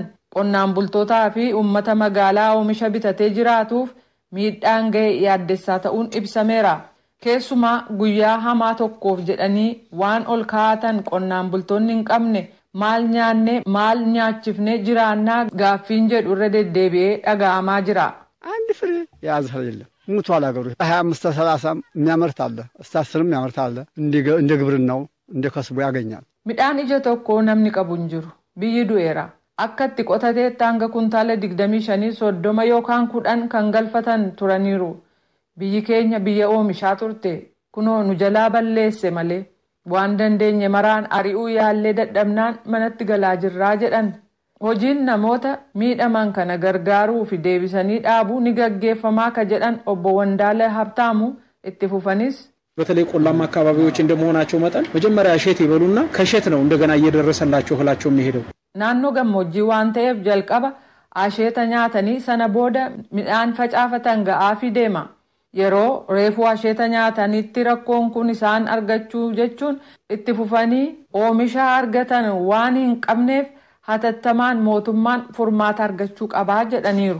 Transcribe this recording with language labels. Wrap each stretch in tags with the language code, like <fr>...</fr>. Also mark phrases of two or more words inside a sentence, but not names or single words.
<om>Qonnaan bultootaa fi uummata magaalaa oomisha bitatee jiraatuuf miidhaan ga'e yaaddessaa ta'uun ibsameera. Keessumaa guyyaa hamaa tokkoof jedhanii waan ol kaa'atan qonnaan bultoonni hin qabne maal nyaanne maal nyaachifne jiraannaa gaaffiin jedhu irra deddeebi'ee dhaga'amaa jira.</om> <am>አንድ ፍሬ የያዘ የለም ሙቷል። አገሩ 25 30 የሚያመርት አለ፣ እስከ 10 የሚያመርት አለ። እንደ ግብርናው እንደ ከስቡ ያገኛል።</am> <om>midhaan ija tokko namni qabu hin jiru. Biyyi du'eera. Akkatti qotateetti hanga kuntaala 25 30 yookaan 10 kan galfatan turaniiru. Biyyi keenya biyya oomishaa turte kunoo nu jalaa balleesse malee waan dandeenye maraan ari'uu yaallee dadhabnaan manatti galaa jirraa jedhan. Hojiin namoota miidhaman kana gargaaruu fi deebisanii dhaabuu ni gaggeeffamaa ka jedhan obbo Wandaalee Habtaamuu itti fufanis</om> <am>በተለይ ቆላማ አካባቢዎች እንደመሆናቸው መጠን መጀመሪያ እሸት ይበሉና ከእሸት ነው እንደገና እየደረሰላቸው እህላቸው የሚሄደው።</am> <om>naannoo gammoojjii waan ta'eef jalqaba asheeta nyaatanii sana booda midhaan facaafatan ga'aafii deema. Yeroo reefuu asheeta nyaatanitti rakkoon kun isaan argachuu jechuun itti fufanii oomisha argatan waan hin qabneef hatattamaan mootummaan furmaata argachuu qabaa jedhaniiru.</om>